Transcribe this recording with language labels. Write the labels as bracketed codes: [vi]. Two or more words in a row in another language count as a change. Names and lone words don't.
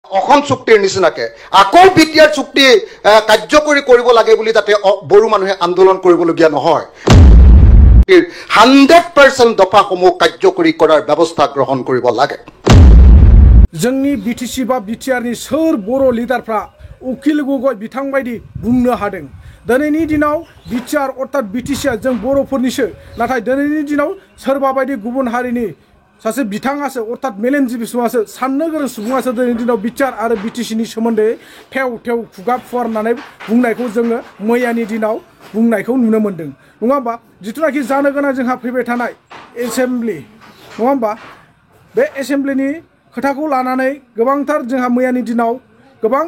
[as] অসম চুক্তিৰ নিচিনাকে আকৌ বিটিআৰ চুক্তি কাৰ্যকৰী কৰিব লাগে বুলি তাতে বড়ো মানুহে আন্দোলন কৰিবলগীয়া নহয় 100% দফাসমূহ কাৰ্যকৰী কৰাৰ ব্যৱস্থা গ্ৰহণ কৰিব লাগে [brx] जोंनि बिटिसि बा बिटिआरनि सोर बर' लिडारफ्रा उकिल गगৈ बिथां बायदि बुंनो हादों दिनैनि दिनाव बिटिआर अर्थात बिटिसिआ जों बर'फोरनिसो नाथाय दिनैनि दिनाव सोरबा बायदि गुबुन हारिनि सासे बिथाङासो अर्थात मेलेमजिबि सुबुङासो साननो गोरों सुबुङासो दिनैनि दिनाव बिटिआर आरो बिटिसिनि सोमोन्दै थेव थेव खुगा फुवारनानै बुंनायखौ जोङो मैयानि दिनाव बुंनायखौ नुनो मोन्दों नङा होमबा जिथुनाखि जानो गोनां जोंहा फैबाय थानाय एसेम्ब्लि नङा होमबा बे एसेम्ब्लिनि खोथाखौ लानानै गोबांथार जोंहा मैयानि दिनाव गोबां